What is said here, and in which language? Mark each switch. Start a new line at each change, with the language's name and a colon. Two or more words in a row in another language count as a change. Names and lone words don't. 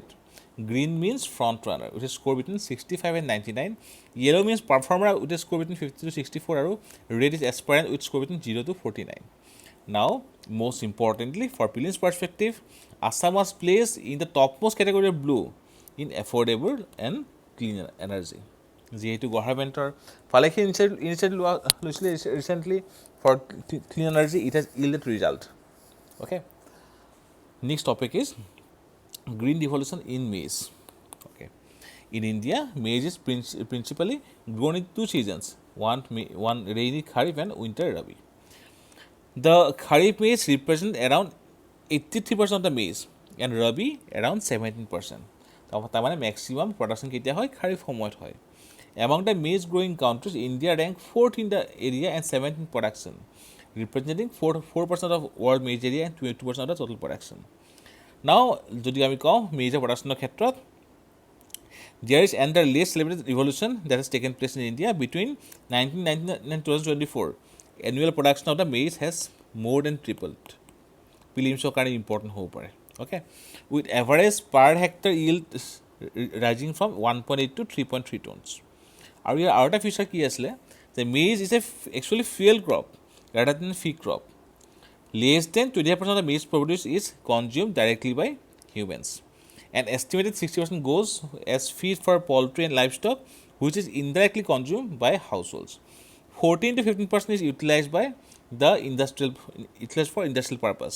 English: Green means frontrunner with a score between 65 and 99. Yellow means performer with a score between 50 to 64. Red is aspirant with score between 0 to 49. Now, most importantly, for prelims perspective, Assam was placed in the topmost category of blue in affordable and clean energy.
Assamese: যিহেতু গভৰ্ণমেণ্টৰ ফালেখিনি ইনিচিয়েটিভ লোৱা লৈছিলে
English: recently for clean energy, it has yielded result. Okay. Next topic is green revolution in maize. Okay. In India, maize is principally grown in 2 seasons, one rainy Kharif and winter Rabi. The Kharif maize represents around 83% of the maize and Rabi around 17%.
Assamese: তাৰ মানে
English: maximum production
Assamese: কেতিয়া হয় Kharif সময়ত হয়.
English: Among the maize growing countries, India ranked 4th in the area and 7th in production, representing 4% of world maize area and 22% of the total production. Now,
Assamese: যদি আমি কওঁ
English: maize production
Assamese: ক্ষেত্ৰত,
English: there is another less celebrated revolution that has taken place in India between 1999 and 2024. Annual production of the maize has more than tripled.
Assamese: Prelims কাৰণে important হ'ব পাৰে.
English: Okay, with average per hectare yield rising from 1.8 to 3.3 tons.
Assamese: আৰু ইয়াৰ আৰু এটা ফিচাৰ কি আছিলে যে
English: maize is actually fuel crop rather than feed crop. Less than 20% of the maize produce is consumed directly by humans. An estimated 60% goes as feed for poultry and livestock, which is indirectly consumed by households. 14 to 15% is utilized for industrial purpose.